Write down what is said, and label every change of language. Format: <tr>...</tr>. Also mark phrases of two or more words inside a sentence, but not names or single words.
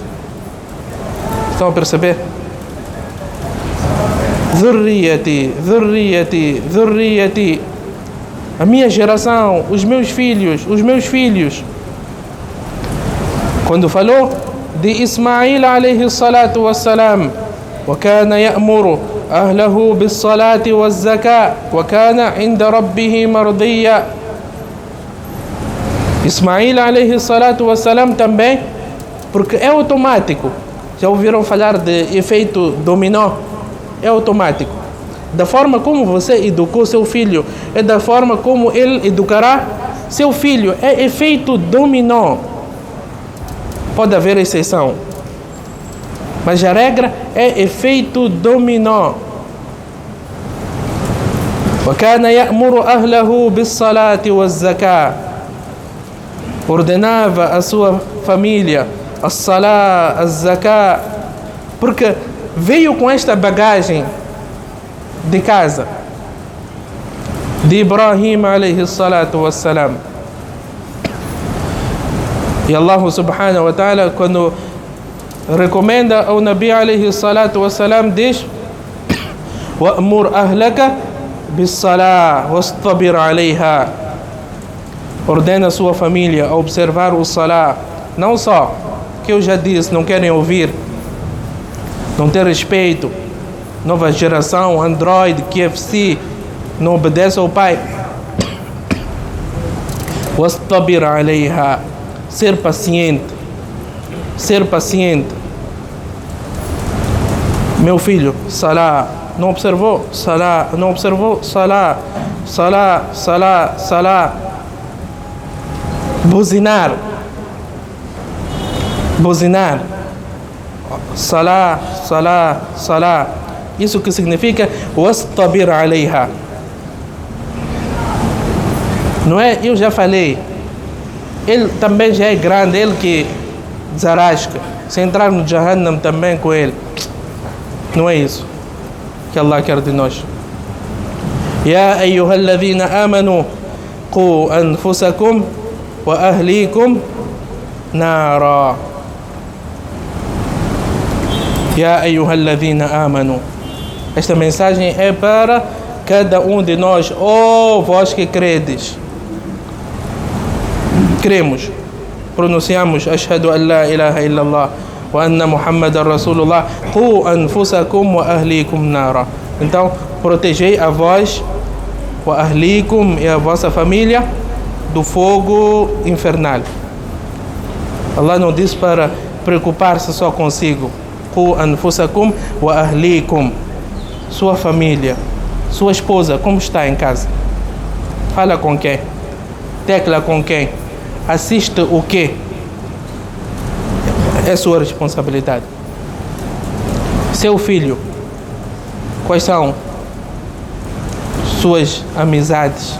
<pt>Estão a perceber?</pt> <ar>ذريتي، ذريتي، ذريتي.</ar> <pt>A minha geração, os meus filhos, os meus filhos. Quando falou de Ismail</pt> <ar>عليه الصلاة والسلام, وكان يأمر أهله بالصلاة والزكاة وكان عند ربه مرضيا.</ar> <pt>Ismail</pt> <ar>عليه الصلاة والسلام</ar> <pt>também, porque é automático. Já ouviram falar de efeito dominó? É automático. Da forma como você educou seu filho, é da forma como ele educará seu filho. É efeito dominó. Pode haver exceção, mas a regra é efeito dominó.</pt> <ar>وَكَانَ يَأْمُرُ أَهْلَهُ بِالصَّلَاةِ وَالزَّكَاةِ.</ar> <pt>Ordenava a sua família a salah, a zakah, porque veio com esta bagagem de casa de Ibrahim</pt> <ar>عليه الصلاة والسلام.</ar> <pt>E Allah</pt> <ar>سبحانه وتعالى,</ar> <pt>quando recomenda ao Nabi</pt> <ar>عليه الصلاة والسلام,</ar> <pt>diz:</pt> <ar>وَأْمُرْ أَهْلَكَ بِالصَّلَاةِ وَاسْتَبِرْ عَلَيْهَا.</ar> <pt>Ordena a sua família a observar o salah. Não só, que eu já disse, não querem ouvir, não tem respeito. Nova geração, Android, QFC, não obedece ao pai.</pt> <ar>وَاسْتَبِرْ عَلَيْهَا.</ar> <pt>Ser paciente. Ser paciente. Meu filho, salah, não observou? Salah, não observou? Salah, salah, salah, salah. Buzinar. Buzinar. Salah, salah, salah. Isso que significa</pt> <ar>وَاسْتَبِرْ عَلَيْهَا.</ar> <pt>Não é? Eu já falei. Ele também já é grande, ele que desarasca. Se entrar no Jahannam também com ele. Não é isso que Allah quer de nós.</pt> <ar>يا أيها الذين آمنوا قوا أنفسكم وأهليكم نارا. يا أيها الذين آمنوا.</ar> <pt>Esta mensagem é para cada um de nós. Oh, vós que credes. Cremos, pronunciamos</pt> <ar>أشهد أن لا إله إلا الله وأن محمدا رسول الله. قوا أنفسكم وأهليكم نارا.</ar> <pt>Então, protegei a vós,</pt> <ar>وأهليكم,</ar> <pt>e a vossa família, do fogo infernal. Allah não diz para preocupar-se só consigo.</pt> <ar>قوا أنفسكم وأهليكم.</ar> <pt>Sua família, sua esposa, como está em casa? Fala com quem? Tecla com quem? Assiste o quê? É sua responsabilidade. Seu filho, quais são suas amizades?</pt>